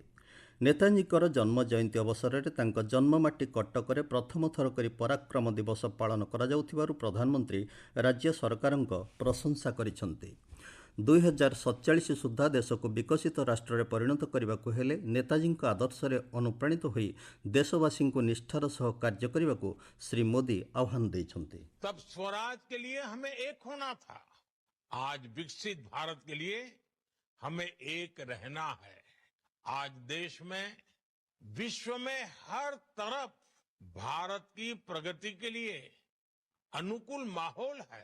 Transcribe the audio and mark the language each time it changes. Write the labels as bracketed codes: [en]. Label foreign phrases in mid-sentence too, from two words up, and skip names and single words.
[or] ନେତାଜୀଙ୍କର ଜନ୍ମ ଜୟନ୍ତୀ ଅବସରରେ ତାଙ୍କ ଜନ୍ମମାଟି କଟକରେ ପ୍ରଥମ ଥର କରି ପରାକ୍ରମ ଦିବସ ପାଳନ କରାଯାଉଥିବାରୁ ପ୍ରଧାନମନ୍ତ୍ରୀ ରାଜ୍ୟ ସରକାରଙ୍କ ପ୍ରଶଂସା କରିଛନ୍ତି। 2047 ସୁଦ୍ଧା ଦେଶକୁ ବିକଶିତ ରାଷ୍ଟ୍ରରେ ପରିଣତ କରିବାକୁ ହେଲେ ନେତାଜୀଙ୍କ ଆଦର୍ଶରେ ଅନୁପ୍ରାଣିତ ହୋଇ ଦେଶବାସୀଙ୍କୁ ନିଷ୍ଠାର ସହ କାର୍ଯ୍ୟ କରିବାକୁ ଶ୍ରୀ ମୋଦି ଆହ୍ୱାନ ଦେଇଛନ୍ତି। [hi] तब स्वराज के लिए हमें एक होना था, आज विकसित भारत के लिए हमें एक रहना है। आज देश में विश्व में हर तरफ भारत की प्रगति के लिए अनुकूल माहौल है।